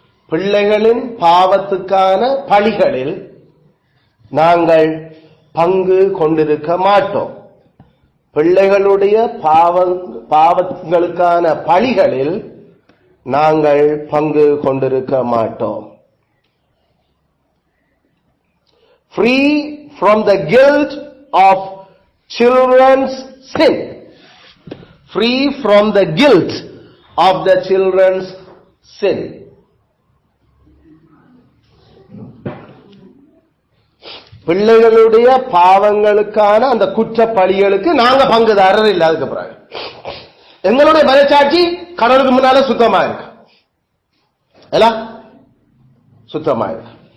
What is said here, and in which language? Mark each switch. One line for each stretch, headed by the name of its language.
Tamil: பிள்ளைகளின் பாவத்துக்கான பழிகளில் நாங்கள் பங்கு கொண்டிருக்க மாட்டோம். பிள்ளைகளுடைய பாவங்களுக்கான பழிகளில் நாங்கள் பங்கு கொண்டிருக்க மாட்டோம்.
English: Free from the guilt of children's sin. Free from the guilt of the children's sin.
Tamil: பிள்ளைகளுடைய பாவங்களுக்கான அந்த குற்ற பழிகளுக்கு நாங்க பங்குதாரர் இல்லை. அதுக்கு பிறகு எங்களுடைய மனச்சாட்சி கடவுளுக்கு முன்னால சுத்தமா இருக்கு, எல்லாம் சுத்தமா இருக்கு.